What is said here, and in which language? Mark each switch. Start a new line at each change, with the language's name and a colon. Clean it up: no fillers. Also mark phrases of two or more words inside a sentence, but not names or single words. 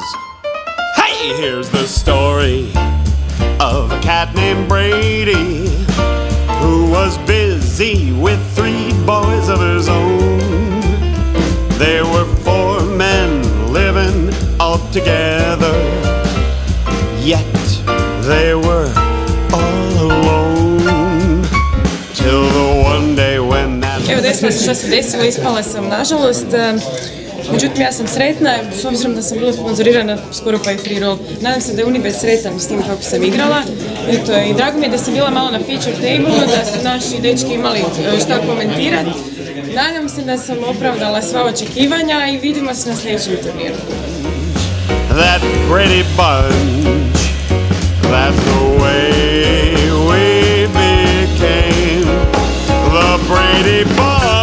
English: Hey, here's the story of a cat named Brady who was busy with 3 boys of his own. There were 4 men living all together, yet they were all alone. Till the one day when that...
Croatian: Evo, desilo se što se desilo, ispala sam nažalost. Međutim, ja sam sretna, s obzirom da sam bila sponzorirana skoro pa i
English: free roll.
Croatian: Nadam se da je Unibet sretan s tim kako sam igrala. Eto, i drago mi je da sam bila malo na
English: feature table,
Croatian: da su naši dečki imali šta komentirati. Nadam se da sam opravdala sva očekivanja i vidimo se na sljedećem turniru.
English: That pretty bunch, that's the way we became the Brady Bunch.